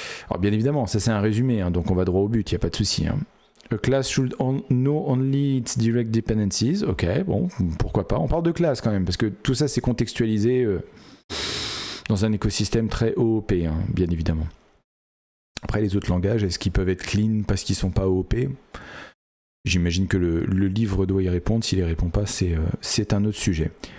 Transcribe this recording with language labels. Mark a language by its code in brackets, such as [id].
[fr] Alors bien évidemment, ça c'est un résumé, hein, donc on va droit au but, il n'y a pas de souci. Hein. [en] A class should know only its direct dependencies. [fr] Ok, bon, pourquoi pas. On parle de classe quand même, parce que tout ça c'est contextualisé dans un écosystème très OOP, hein, bien évidemment. Après, les autres langages, est-ce qu'ils peuvent être clean parce qu'ils sont pas OOP ? J'imagine que le livre doit y répondre. S'il y répond pas, c'est un autre sujet.